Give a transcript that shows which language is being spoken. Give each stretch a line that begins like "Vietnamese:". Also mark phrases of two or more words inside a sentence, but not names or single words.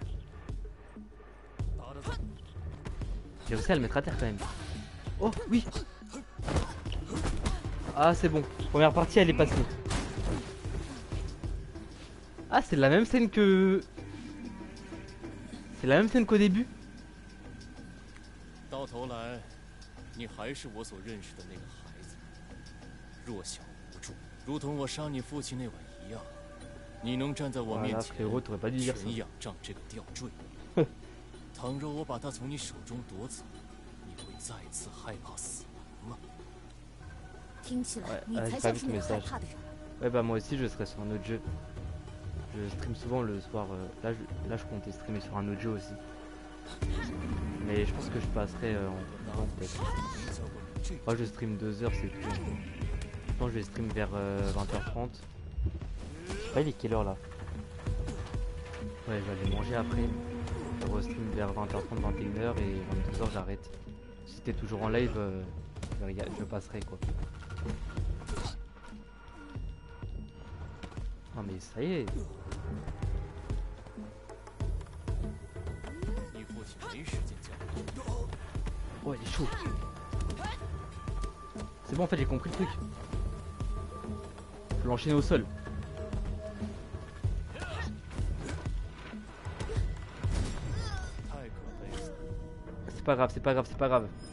French: J'ai réussi à le mettre à terre quand même. Oh oui. Ah c'est bon, première partie elle est passée. Ah c'est la même scène que... C'est la même scène qu'au début.
Chinese: 到头来，你还是我所认识的那个孩子，弱小无助，如同我杀你父亲那晚一样。你能站在我面
French: Voilà
Chinese: 前，
French: frérot, t'aurais pas dû dire ça.
Chinese: 纯仰仗这个吊坠。倘若我把它从你手中夺走，你会再次害怕死亡吗？听起来
French: Ouais,
Chinese: 你
French: j'ai
Chinese: 才
French: pas
Chinese: 像
French: vu
Chinese: 是
French: ton
Chinese: 那个害
French: message.
Chinese: 怕的人。
French: Ouais bah moi aussi je serai sur un autre jeu. Je stream souvent le soir. Là je comptais streamer sur un autre jeu aussi. Mais je pense que je passerai en temps peut-être. Moi je stream 2 heures c'est tout. Je pense que je vais stream vers 20h30. Je sais pas il est quelle heure là. Ouais je vais aller manger après. Je restream vers 20h30, 21h et 22h j'arrête. Si t'es toujours en live, je passerai quoi. Non mais ça y est.
Chinese: 你父亲没时间教你。
French: Oh il est chaud. C'est bon en fait j'ai compris le truc. Je peux l'enchaîner au sol. C'est pas grave, c'est pas grave, c'est pas grave.